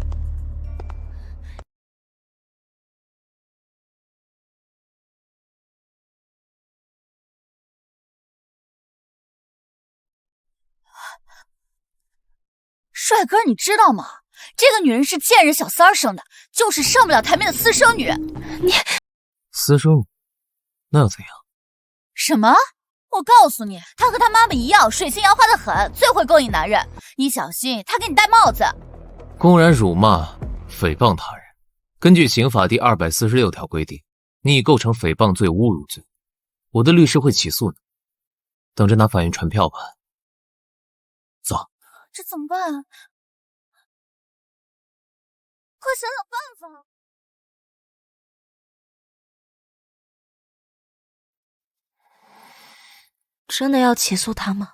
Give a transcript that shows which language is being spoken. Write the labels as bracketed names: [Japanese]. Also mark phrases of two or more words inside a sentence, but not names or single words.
[Chinese] 帥哥，你知道嗎？這個女人是賤人小三兒生的，就是上不了台面的私生女。你私生女，那又怎樣？什麼？我告訴你，她和她媽媽一樣，水性楊花的很，最會勾引男人。你小心，她給你戴帽子。公然辱罵、誹謗他人，根據刑法第246條規定，你已構成誹謗罪、侮辱罪。我的律師會起訴你，等着拿法院傳票吧。走。這怎麼辦啊？快想想辦法！真的要起訴他嗎？